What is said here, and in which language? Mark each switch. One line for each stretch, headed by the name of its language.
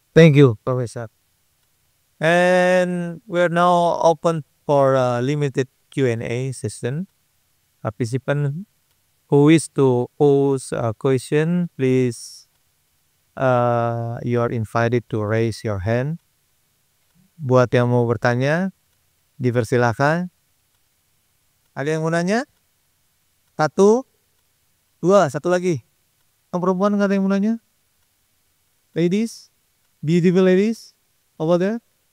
English: Thank you, Professor. And we're now open for a limited Q&A session. Participant who wish to pose a question, please, you are invited to raise your hand.
Indonesian: Buat yang mau bertanya, dipersilakan. Ada yang mau nanya? Satu, dua, satu lagi. Yang perempuan nggak ada yang mau nanya?
English: Ladies, beautiful ladies, over there.